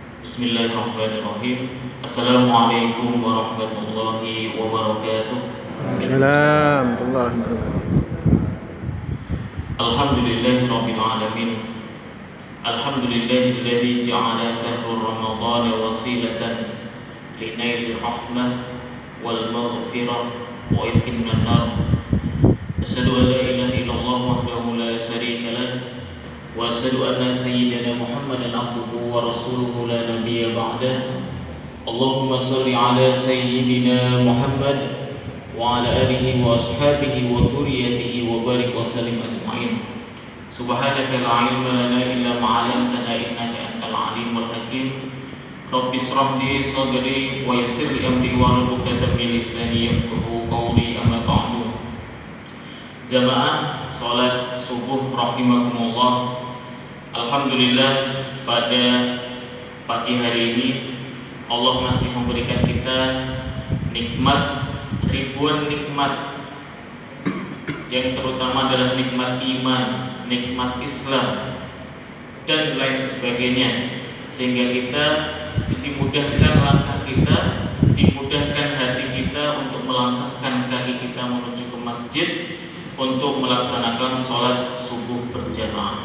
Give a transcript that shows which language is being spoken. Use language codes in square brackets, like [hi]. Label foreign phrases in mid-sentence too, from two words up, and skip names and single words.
[ar] بسم الله الرحمن الرحيم. السلام عليكم ورحمة الله وبركاته. السلام عليكم ورحمة الله وبركاته. الحمد لله رب العالمين. الحمد لله الذي جعل شهر رمضان وسيلة لنيل الرحمة والمغفرة وعتق من النار. أشهد أن لا إله إلا الله وحده لا شريك له وأشهد أن سيدنا محمدا عبده ورسوله لا نبي بعده. اللهم صل على سيدنا محمد وعلى آله وأصحابه وذريته وبارك وسلم أجمعين. سبحانك لا علم لنا إلا ما علمتنا إنك أنت العليم الحكيم. رب اشرح لي صدري ويسر لي أمري واحلل عقدة من لساني يفقهوا قولي. أما بعد. [id] Jamaah salat subuh rahimakumullah. Alhamdulillah, pada pagi hari ini Allah masih memberikan kita nikmat, ribuan nikmat, yang terutama adalah nikmat iman, nikmat Islam, dan lain sebagainya, sehingga kita dimudahkan langkah kita, dimudahkan hati kita untuk melangkahkan kaki kita menuju ke masjid untuk melaksanakan sholat subuh berjamaah.